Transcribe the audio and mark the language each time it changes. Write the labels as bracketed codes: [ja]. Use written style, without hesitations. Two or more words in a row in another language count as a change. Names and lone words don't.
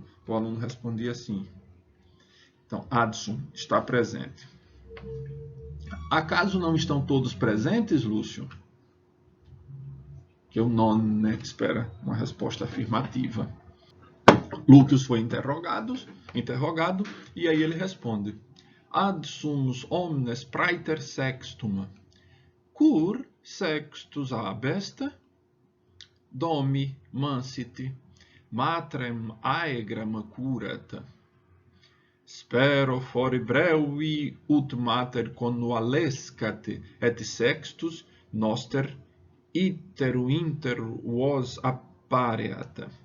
[pt] O aluno respondia assim. Então, adsum, está presente. Acaso não estão todos presentes, Lúcio? Que o non, né, espera uma resposta afirmativa. Lúcio foi interrogado, e aí ele responde. [la] Adsumus omnes praeter sextum. Cur sextus abest? Domi mansiti. Matrem aegram curat. Spero fori brevi ut mater connualescat et sextus noster iteru inter vos appareat.